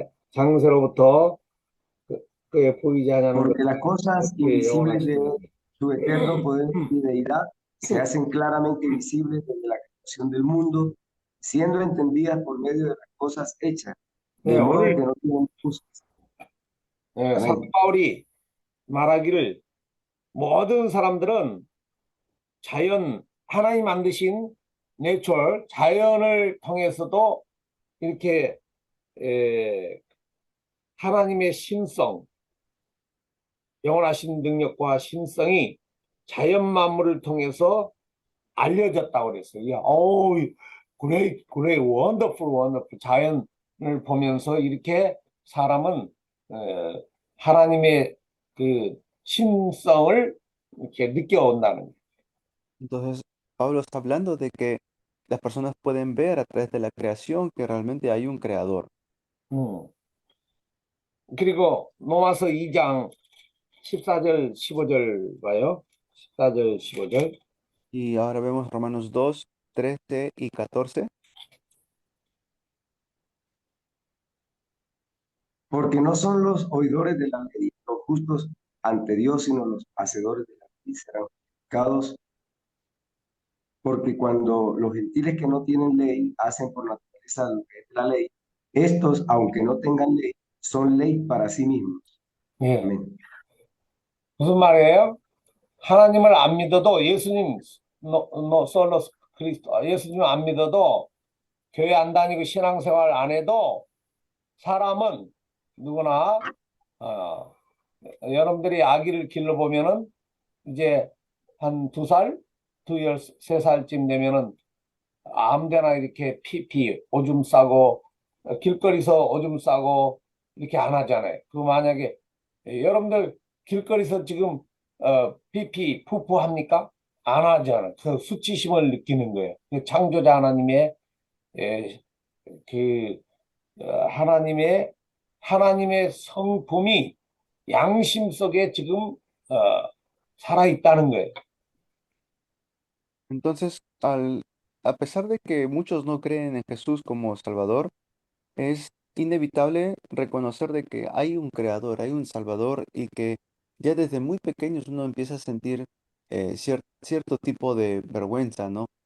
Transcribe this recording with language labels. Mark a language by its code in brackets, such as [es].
[ko] 장세로부터 그에 보이지 않는 [es] Porque las cosas invisibles de su eterno poder y deidad se hacen claramente visibles desde la creación del mundo, siendo entendidas por medio de las cosas hechas, de modo que no tienen excusas. [ko] 사도 바울이 말하기를 모든 사람들은 하나님 만드신 내추럴 자연을 통해서도 이렇게 하나님의 신성, 영원하신 능력과 신성이 자연 만물을 통해서 알려졌다고 그랬어요. [en] great, wonderful. [ko] 자연을 보면서 이렇게 사람은 하나님의 그 신성을 이렇게 느껴온다는 거예요. [es] Entonces, Pablo está hablando de que las personas pueden ver a través de la creación que realmente hay un creador. [ko] 그리고 로마서 2장 14절, 15절 봐요. 14절, 15절. [es] Y ahora vemos Romanos 2, 13 y 14. Porque no son los oidores de la ley los justos ante Dios, sino los hacedores de la ley serán justificados. Porque cuando los gentiles que no tienen ley hacen por naturaleza lo que es la ley, estos, aunque no tengan ley, son ley para sí mismos. [ko] 예. [es] Amén. [ko] 무슨 말이에요? 하나님을 안 믿어도 예수님 솔로 그리스도 예수님 안 믿어도 교회 안 다니고 신앙생활 안 해도 사람은 누구나 어, 여러분들이 아기를 길러보면은 이제 한 2살, 2살, 3살쯤 되면은 아무데나 이렇게 피피 오줌 싸고 길거리에서 오줌 싸고 이렇게 안 하잖아요. 그 만약에 여러분들 길거리에서 지금 피피 푸푸 합니까? 안 하잖아요. 그 수치심을 느끼는 거예요. 그 창조자 하나님의 에, 그 하나님의 성품이 양심 속에 지금 살아 있다는 거예요. [es] Entonces, a pesar de que muchos no creen en Jesús como Salvador, es inevitable reconocer de que hay un creador, hay un salvador y que ya desde muy pequeños uno empieza a sentir cierto tipo de vergüenza, ¿no?